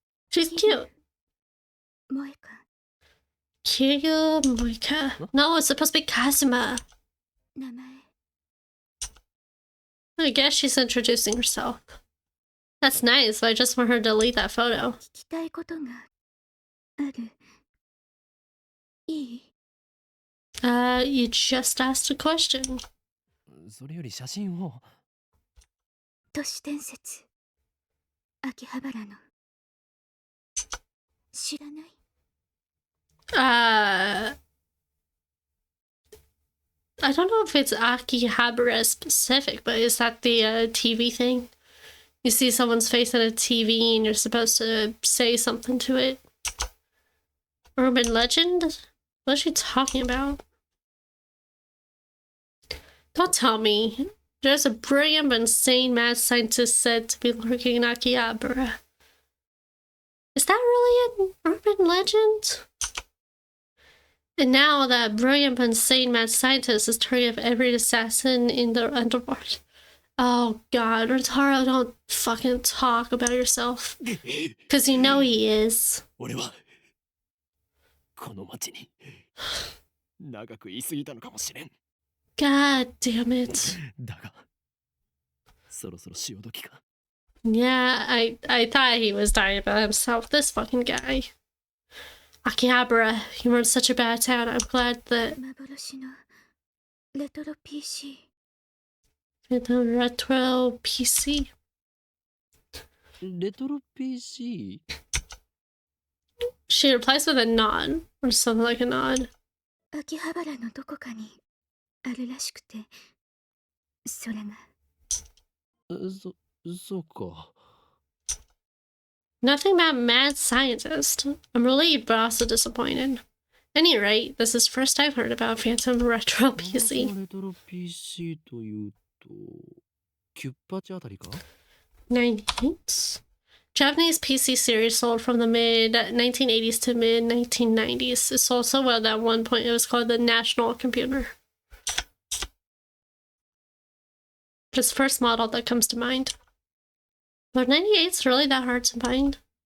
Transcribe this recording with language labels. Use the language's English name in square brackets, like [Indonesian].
[English] She's cute. [Japanese] 萌か [English] Kiryu Moika. No, it's supposed to be Kazuma. [Japanese] 名前 [English] I guess she's introducing herself. That's nice, but I just want her to delete that photo. [Japanese] 聞きたいことがあるいい [English] You just asked a question. [Japanese] それより写真を。都市伝説秋葉原の知らない [English] I don't know if it's Akihabara specific, but is that the TV thing? You see someone's face on a TV and you're supposed to say something to it. Urban legend? What is she talking about? Don't tell me. There's a brilliant but insane mad scientist said to be lurking in Akihabara. Is that really an urban legend? And now that brilliant but insane mad scientist is turning up every assassin in the underworld. Oh god, Rotaro, don't fucking talk about yourself. Cause you know he is. [Japanese] 俺はこの町に長く居すぎたのかもしれん。 [English] God damn it. [Japanese] だがそろそろ潮時か。 [English] Yeah, I thought he was dying about himself. This fucking guy. Akihabara, you were in such a bad town. I'm glad that [Japanese] 幻のレトロ PC [English] the retro PC. [Japanese] レトロ PC? [English] She replies with a nod, or something like a nod. [Japanese] 秋葉原のどこかにあるらしくてそれがそうか。 [English] Nothing about mad scientist. I'm relieved, but also disappointed. At any rate, this is first I've heard about Phantom Retro PC. [Japanese] レトロ PC というとキュッパチあたりか？ [English] 98? Japanese PC series sold from the mid 1980s to mid 1990s. It sold so well that at one point it was called the National Computer. Just first model that comes to mind. But 98's really that hard to find?